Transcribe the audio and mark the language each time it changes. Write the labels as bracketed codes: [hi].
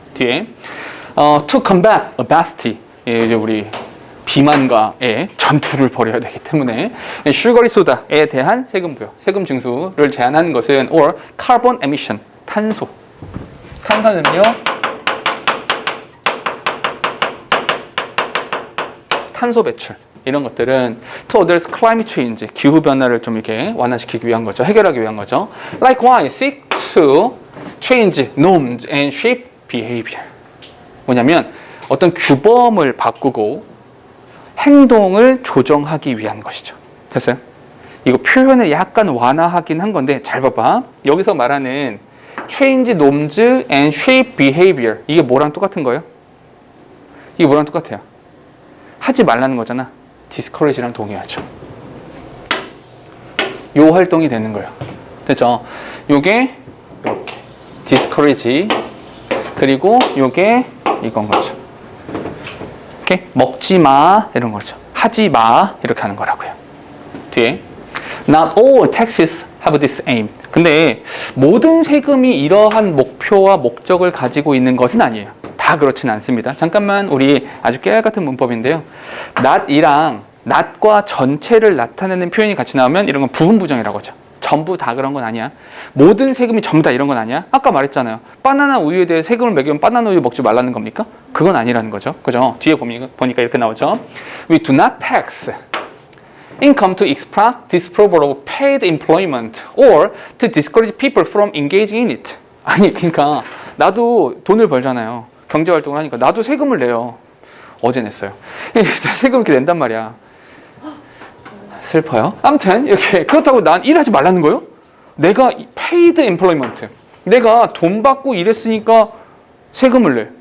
[ko] 뒤에 [en] to combat obesity, [ko] 이제 우리 비만과의 전투를 벌여야 되기 때문에 슈거리 소다에 대한 세금 부여, 세금 징수를 제한하는 것은 [en] or carbon emission, [ko] 탄산음료, 탄소 배출 이런 것들은 [en] to address climate change, [ko] 기후 변화를 좀 이렇게 완화시키기 위한 거죠. 해결하기 위한 거죠. [en] Likewise, seek to change norms and shape behavior. [ko] 뭐냐면 어떤 규범을 바꾸고 행동을 조정하기 위한 것이죠. 됐어요? 이거 표현을 약간 완화하긴 한 건데 잘 봐봐. 여기서 말하는 [en] change norms and shape behavior, [ko] 이게 뭐랑 똑같은 거예요? 이게 뭐랑 똑같아요? 하지 말라는 거잖아. discourage랑 동의하죠. 요 활동이 되는 거예요. 됐죠? 요게 이렇게 discourage, 그리고 요게 이건 거죠. 이렇게 먹지 마 이런 거죠. 하지 마 이렇게 하는 거라고요. 뒤에 [en] Not all taxes have this aim. [ko] 근데 모든 세금이 이러한 목표와 목적을 가지고 있는 것은 아니에요. 다 그렇진 않습니다. 잠깐만 우리 아주 깨알 같은 문법인데요. not이랑 not과 전체를 나타내는 표현이 같이 나오면 이런 건 부분 부정이라고 하죠. 전부 다 그런 건 아니야. 모든 세금이 전부 다 이런 건 아니야. 아까 말했잖아요. 바나나 우유에 대해 세금을 매기면 바나나 우유 먹지 말라는 겁니까? 그건 아니라는 거죠. 그죠? 뒤에 보니까 이렇게 나오죠. [en] We do not tax income to express disapproval of paid employment or to discourage people from engaging in it. [ko] 아니 그러니까 나도 돈을 벌잖아요. 경제활동을 하니까 나도 세금을 내요. 어제 냈어요. 세금을 이렇게 낸단 말이야. 슬퍼요. 아무튼 이렇게 그렇다고 난 일하지 말라는 거예요? 내가 [en] paid employment, [ko] 내가 돈 받고 일했으니까 세금을 내.